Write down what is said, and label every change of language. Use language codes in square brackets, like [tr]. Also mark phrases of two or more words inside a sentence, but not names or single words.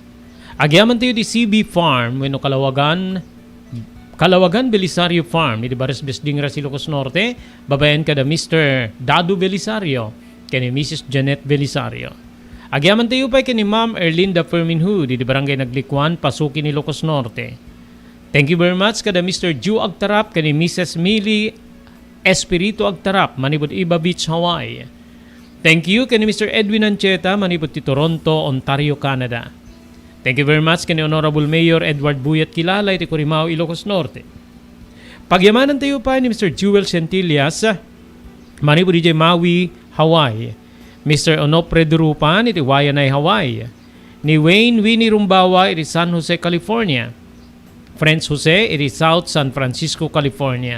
[ilo] Agyaman tayo di CB Farm, wenno Kalawagan Belisario Farm, iti Bares Besding Ilocos Norte, babayan kada Mr. Dadu Belisario, kani Mrs. Janet Belisario. Agyaman tayo pa kani Ma'am Erlinda Ferminhu, iti Barangay Naglikwan, Pasukin, Ilocos Norte. [en] Thank you very much [ilo] kada Mr. Ju Agtarap, kani Mrs. Millie Espiritu Agtarap, Manibut Iba Beach, Hawaii. [en] Thank you [ilo] kani Mr. Edwin Ancheta, Manibut ti Toronto, Ontario, Canada. [en] Thank you very much [ilo] kani Honorable Mayor Edward Buyat Kilala, iti Corimao, Ilocos Norte. Pagyamanan tayo pa ni Mr. Jewel Centillas, Manibut DJ Maui, Hawaii. Mr. Onopre Durupan, iti Wayanay, Hawaii. Ni Wayne Winnie Rumbawa, iti San Jose, California. Friends Jose, iti South San Francisco, California.